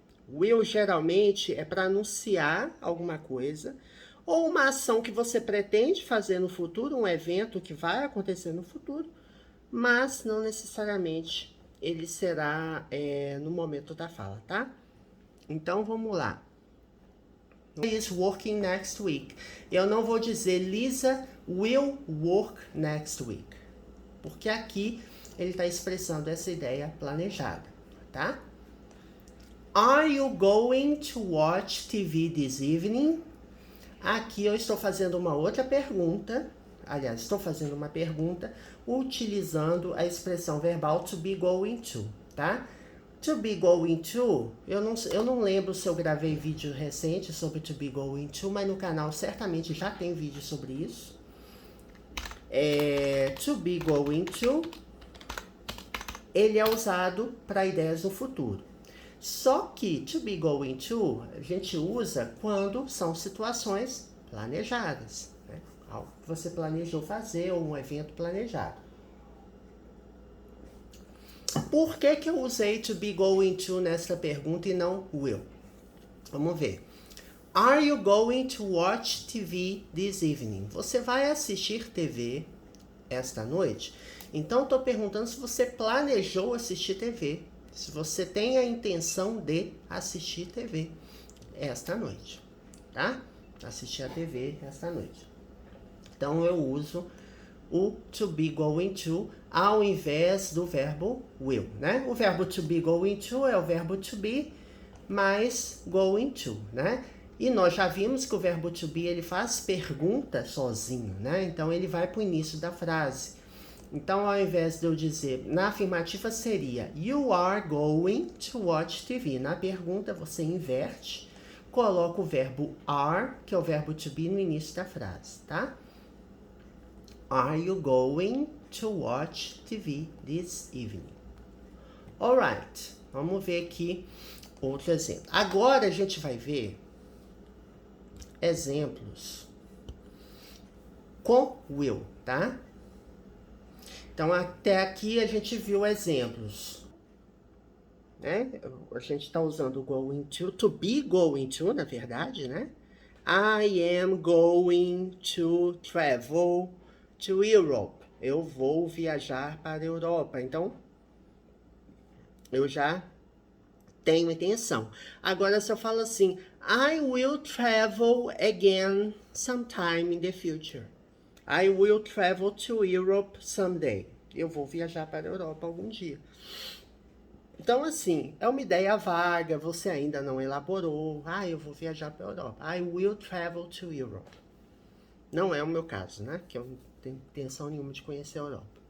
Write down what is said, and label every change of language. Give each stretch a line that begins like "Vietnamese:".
Portuguese: Will geralmente é para anunciar alguma coisa ou uma ação que você pretende fazer no futuro, um evento que vai acontecer no futuro, mas não necessariamente ele será no momento da fala, tá? Então, vamos lá.
English: Is working next week.
Portuguese: Eu não vou dizer
English: Lisa will work next week.
Portuguese: Porque aqui ele está expressando essa ideia planejada, tá?
English: Are you going to watch TV this evening?
Portuguese: Aqui eu estou fazendo uma outra pergunta. Aliás, estou fazendo uma pergunta utilizando a expressão verbal to be going to, tá? To be going to, eu não lembro se eu gravei vídeo recente sobre to be going to, mas no canal certamente já tem vídeo sobre isso. To be going to, ele é usado para ideias no futuro. Só que to be going to, a gente usa quando são situações planejadas. Né? Algo que você planejou fazer ou um evento planejado. Por que eu usei to be going to nessa pergunta e não will? Vamos ver.
English: Are you going to watch TV this evening?
Portuguese: Você vai assistir TV esta noite? Então, estou perguntando se você planejou assistir TV. Se você tem a intenção de assistir TV esta noite, tá? Assistir a TV esta noite. Então, eu uso o to be going to ao invés do verbo will, né? O verbo to be going to é o verbo to be mais going to, né? E nós já vimos que o verbo to be, ele faz pergunta sozinho, né? Então, ele vai para o início da frase. Então, ao invés de eu dizer, na afirmativa seria
English: You are going to watch TV.
Portuguese: Na pergunta, você inverte, coloca o verbo are, que é o verbo to be, no início da frase, tá?
English: Are you going to watch TV this evening? Alright.
Portuguese: Vamos ver aqui outro exemplo. Agora a gente vai ver exemplos com will, tá? Então, até aqui a gente viu exemplos, né? A gente está usando going to be going to, na verdade, né?
English: I am going to travel to Europe.
Portuguese: Eu vou viajar para a Europa. Então, eu já tenho intenção. Agora, se eu falo assim,
English: I will travel again sometime in the future. I will travel to Europe someday.
Portuguese: Eu vou viajar para a Europa algum dia. Então, assim, é uma ideia vaga, você ainda não elaborou. Eu vou viajar para a Europa.
English: I will travel to Europe.
Portuguese: Não é o meu caso, né? Que eu não tenho intenção nenhuma de conhecer a Europa.